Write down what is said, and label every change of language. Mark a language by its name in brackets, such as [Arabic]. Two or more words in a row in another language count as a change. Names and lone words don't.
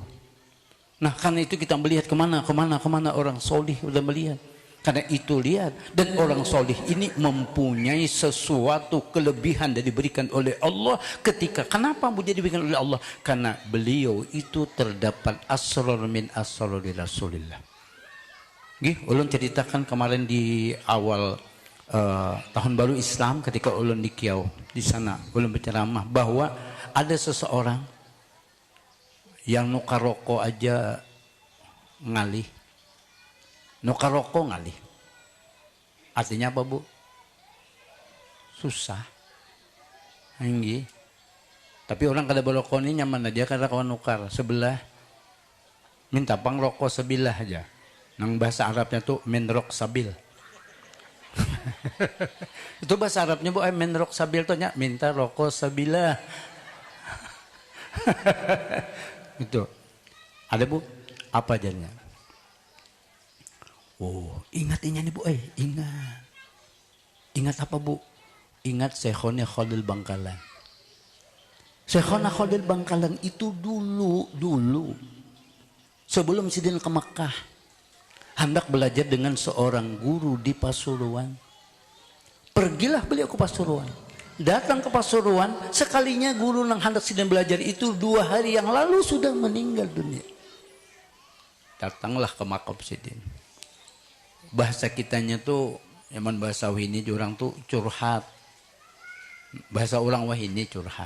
[Indonesian] Nah, karena itu kita melihat kemana orang solih udah melihat. Karena itu lihat, dan orang solih ini mempunyai sesuatu kelebihan yang diberikan oleh Allah. Ketika kenapa Bu diberikan oleh Allah? Karena beliau itu terdapat [Arabic] asrar min asrar Rasulillah. [Indonesian] Ulun ceritakan kemarin di awal tahun baru Islam, ketika ulun di Kiau, di sana ulun berceramah bahwa ada seseorang yang [Banjar] nukar rokok aja ngalih. Nukar rokok ngalih. [Indonesian] Artinya apa, Bu? Susah. Inggi. [Banjar] Tapi orang kada berokok ini nyaman aja karena kawan nukar sebelah. Minta pang rokok sebilah aja. Nang bahasa Arabnya tuh [Arabic] menrok sabil. [Indonesian] Itu bahasa Arabnya, Bu, [Arabic] menrok sabil [Indonesian] tuh minta rokok sebilah. Itu. Ada, Bu? Apa jadinya? Oh, ingat ini nih, Bu, ingat. Ingat apa, Bu? Ingat Syekhona Khalil Bangkalan. Syekhona Khalil Bangkalan itu dulu sebelum sidin ke Mekah, hendak belajar dengan seorang guru di Pasuruan. Pergilah beliau ke Pasuruan. Datang ke Pasuruan, sekalinya guru yang hendak sidin belajar itu 2 hari yang lalu sudah meninggal dunia. Datanglah ke makam sidin. [Banjar] Bahasa kitanya tuh, emang bahasa wahini orang tuh curhat. Bahasa orang wahini curhat.